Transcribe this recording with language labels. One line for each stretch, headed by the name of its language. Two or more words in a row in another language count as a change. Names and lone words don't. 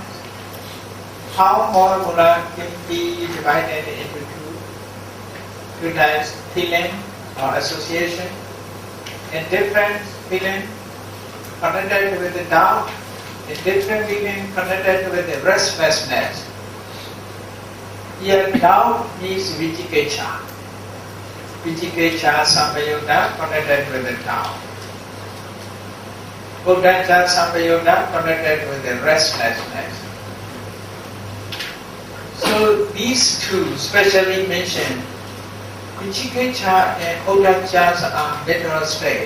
English: How
Pali: Moha Mula
English: can be divided into two types, feeling or association, indifferent feeling connected with the doubt, indifferent feeling connected with the restlessness. Here, doubt means vicikecha.
Pali: Vicikecha sampayoga
English: connected with the doubt.
Pali: Uddhacha sampayoga
English: connected with the restlessness. So these two specially mentioned, vicikecha and uddhacha are mental state.